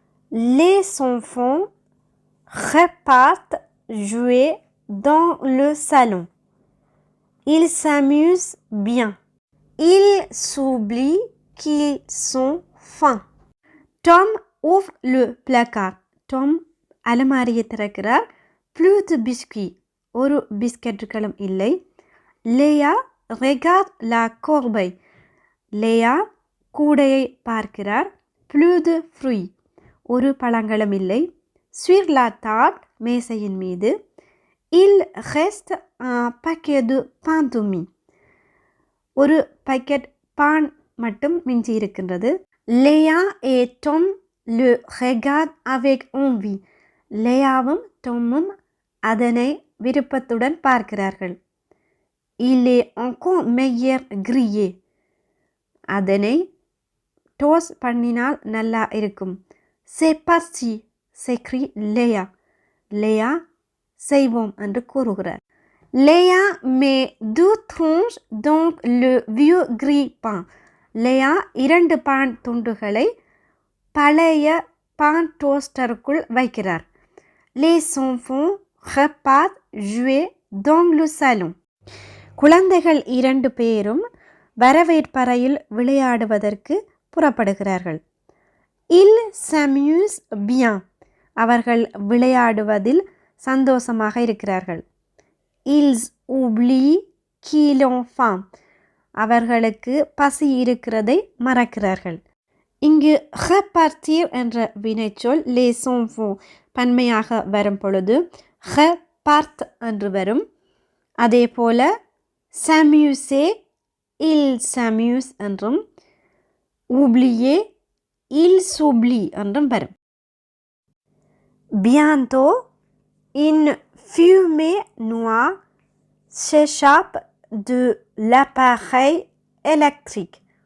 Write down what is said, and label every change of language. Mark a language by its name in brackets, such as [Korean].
[French] Les enfants repartent jouer dans le salon. Ils s'amusent bien. Ils s'oublient qu'ils sont faim. Tom ouvre le placard. [Tamil] Tom அலமாரியை திறக்கிறார். [French] Plus de biscuits, [Tamil] ஒரு பிஸ்கட்டுகளும் இல்லை. [French] Léa regarde la corbeille. [Tamil] Leah கூடையை பார்க்கிறார். [French] Plus de fruits, [Tamil] ஒரு பழங்களும் இல்லை. [French] Sur la table, [Tamil] மேசையின் மீது. [French] Il reste un paquet de pain de mie. [Tamil] ஒரு பாக்கெட் பான் மட்டும் மிஞ்சி இருக்கின்றது. [French] Léa et Tom le regardent avec envie. [Tamil] லேயாவும் டொம்மும் அதனை விருப்பத்துடன் பார்க்கிறார்கள். [French] Il est encore meilleur grillé. [Tamil] அதனை டோஸ்ட் பண்ணினால் நல்லா இருக்கும். [French] C'est parti, s'écrie Léa. Léa [Tamil] செய்வோம் என்று கூறுகிறார். [French] Léa met 2 tranches donc le vieux grille-pain. [Tamil] Léa 2 பான் துண்டுகளை பழைய பான் டோஸ்டருக்குள் வைக்கிறார். [French] Les enfants repartent jouer dans le salon. [Tamil] குழந்தைகள் 2 பேரும் வரவேற்பறையில் விளையாடுவதற்கு புறப்படுகிறார்கள். [French] Ils s'amusent bien. [Tamil] அவர்கள் விளையாடுவதில் சந்தோஷமாக இருக்கிறார்கள். [French] Ils oublient qu'ils ont faim. [Tamil] அவர்களுக்கு பசி இருக்கிறதை மறக்கிறார்கள். இங்கு repartir என்ற வினைச்சொல் [French] les enfants [Tamil] பன்மையாக வரும் பொழுது repart என்று வரும். அதே போல s'amuser, [French] ils s'amusent [Tamil] என்றும் oublier, [French] ils s'oublient [Tamil] என்றும் வரும். [French] Bientôt, une fumée noire s'échappe de l'appareil électrique.